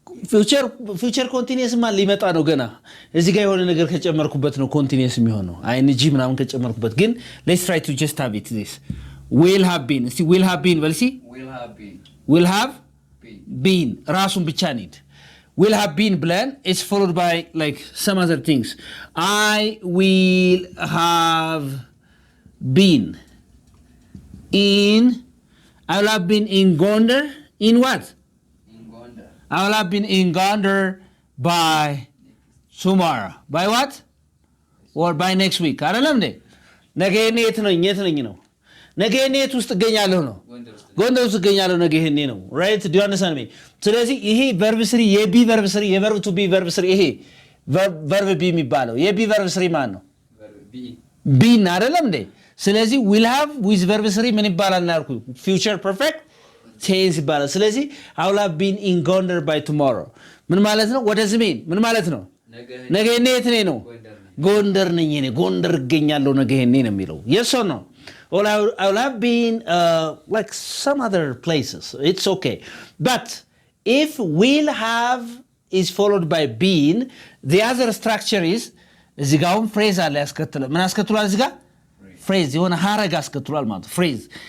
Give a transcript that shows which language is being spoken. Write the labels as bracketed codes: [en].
[am] ፊውቸር ኮንቲኒየስማ ሊመጣ ነው ገና። እዚህ ጋር የሆነ ነገር ከጨመርኩበት ነው ኮንቲኒየስ የሚሆነው። አይንጂ ምናምን ከጨመርኩበት ግን [en] let's try to just have it this. Will have been. [am] እስቲ will have been በል እስቲ። [en] Will have been. Will have Been. been ራሱን ብቻ need. Will have been ብለን it's followed by like some other things. I will have been in Gondar in what? In Gondar. I will have been in Gondar by tomorrow. By what? Or by next week. [am] አይደለም እንዴ? ነገ እኔ የት ነኝ ነው። ነገ እኔ የት ውስጥ እገኛለሁ ነው። ጎንደር ውስጥ እገኛለሁ ነገ እኔ ነው። right? [en] Do you understand me? [am] ስለዚህ ይሄ verb 3 የቢ verb 3 የverb to be verb 3 ይሄ verb b የሚባለው የቢ verb 3 ማን ነው? [en] Been. [am] ቢን አይደለም እንዴ? [en] ስለዚህ will have with verb 3 [am] ምን ይባላል እናልኩ? [en] future perfect tense ይባላል። ስለዚህ I will have been in Gondar by tomorrow [am] ምን ማለት ነው? [en] what does it mean? [am] ምን ማለት ነው? ነገ እኔ የት ነኝ ነው? ጎንደር ነኝ እኔ ጎንደር እገኛለሁ ነገ እኔ ነው የሚለው። yes or no? [en] Or I will have been like some other places. It's okay. But if will have is followed by been, the other structure is እዚህ ጋር አሁን phrase አለ ያስከትላል። [am] ምን ያስከትላል እዚህ ጋር? phrase የሆነ ሐረግ ያስከትላል ማለት ነው phrase.